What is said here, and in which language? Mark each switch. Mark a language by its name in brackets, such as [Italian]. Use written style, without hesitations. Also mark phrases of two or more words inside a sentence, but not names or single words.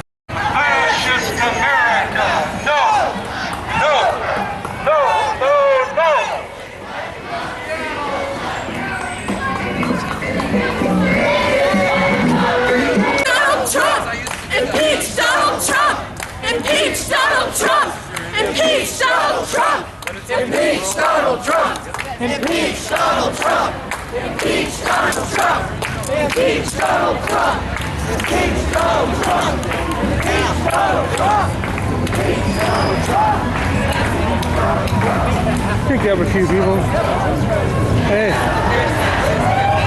[English] Fascist America! No! No! No! No! No! Donald Trump! Impeach Donald Trump! Impeach Donald Trump! Impeach Donald Trump! Impeach Donald Trump! Impeach Donald Trump! Impeach Donald Trump! Impeach Donald Trump! Impeach Donald Trump! Impeach Donald Trump! Impeach Donald Trump! Pick up a few people. Hey.